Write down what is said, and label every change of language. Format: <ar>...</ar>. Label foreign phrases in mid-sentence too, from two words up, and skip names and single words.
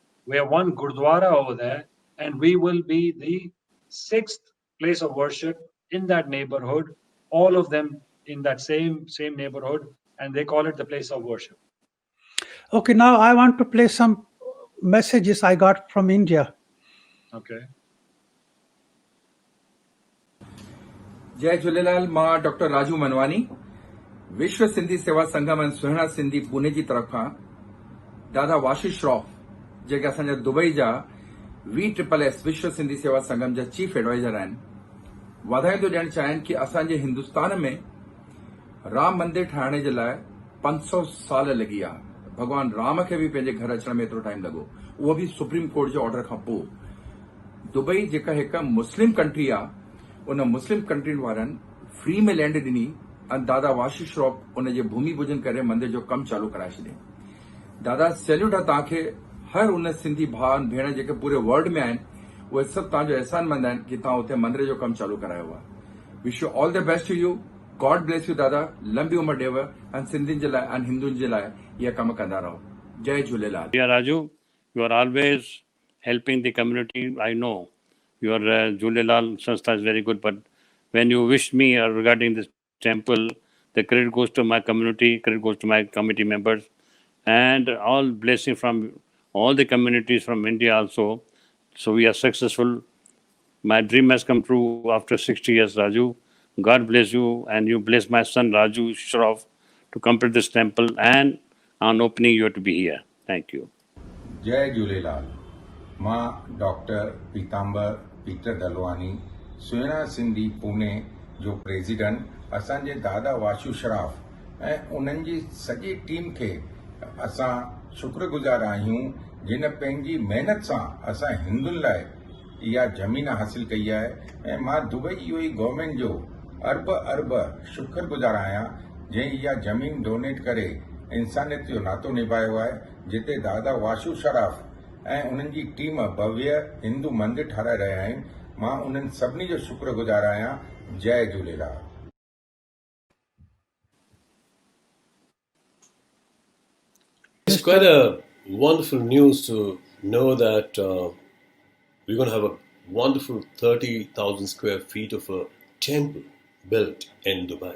<en>We have one Gurdwara over there, and we will be the 6th place of worship in that neighborhood, all of them in that same neighborhood, and they call it the place of worship. Okay, now I want to play some messages I got from India. Okay.</en> <sd>जय झूलेलाल। मां डॉक्टर राजू मनवानी, विश्व सिंधी सेवा संगम ऐं सुहिणा सिंधी पुणे जी तरफ़ां दादा वाशिश श्रॉफ जेके असांजा दुबई जा VSSS विश्व सिंधी सेवा संगम जा</sd> <en>chief adviser</en> <sd>आहिनि, वाधायूं थो ॾियणु चाहिनि कि असांजे हिंदुस्तान में राम मंदिर ठाहिण जे लाइ 500 साल लॻी विया। भॻवान राम खे बि पंहिंजे घर अचण में एतिरो टाइम लॻो, उहो बि सुप्रीम कोर्ट जे ऑर्डर खां पोइ। दुबई जेका हिकु</sd> <en>Muslim country</en> <sd>आहे, उन</sd> <en>Muslim country</en> <sd>वारनि फ्री में लैंड ॾिनी ऐं दादा वाशिश श्रॉफ उन जे भूमि पूजन करे मंदिर जो कमु चालू कराए छॾियईं। दादा सैल्यूट आहे तव्हांखे, हर उन सिंधी भाउ भेण जेके पूरे वर्ल्ड में आहिनि, उहे सभु तव्हांजो अहसानमंद आहिनि कि तव्हां उते मंदिर जो कमु चालू करायो आहे।</sd> <en>wish you all the best to you, God bless you</en> <sd>दादा, लंबी उमिरि ॾेव ऐं सिंधियुनि जे लाइ ऐं हिंदुनि जे लाइ इहा कमु कंदा रहो। जय झूलेलाल।</sd> <en>Yeah, Raju, you are always helping the community. I know your Julelal Sanstha is very good, but when you wished me regarding this temple, the credit goes to my community, credit goes to my committee members, and all blessing from all the communities from India also. So we are successful. My dream has come true after 60 years, Raju. God bless you, and you bless my son Raju Shroff to complete this temple, and on opening you have to be here. Thank you.</en> <sd>जय झूलेलाल। मां डॉक्टर पीतांबर पीटर दलवानी, सुहिणा सिंधी पुणे जो प्रेसिडेंट, असांजे दादा वाशू श्राफ ऐं उन्हनि जी सॼी टीम खे असां शुक्रगुज़ार आहियूं, जिन पंहिंजी महिनत सां असां हिंदुनि लाइ इहा ज़मीन हासिल कई आहे। ऐं मां दुबई UAE गवर्नमेंट जो अरब शुक्रगुज़ार आहियां, जंहिं इहा ज़मीन डोनेट करे इंसानियत जो नातो निभायो आहे, जिते दादा वाशू शराफ ऐं उन्हनि जी टीम भव्य हिंदू मंदिर ठाराए रहिया आहिनि। मां उन्हनि सभिनी जो शुक्रगुज़ार आहियां। जय झूलेलाल।</sd> <en>It's quite a wonderful news to know that we're going to have a wonderful 30,000 square feet of a temple built in Dubai.</en>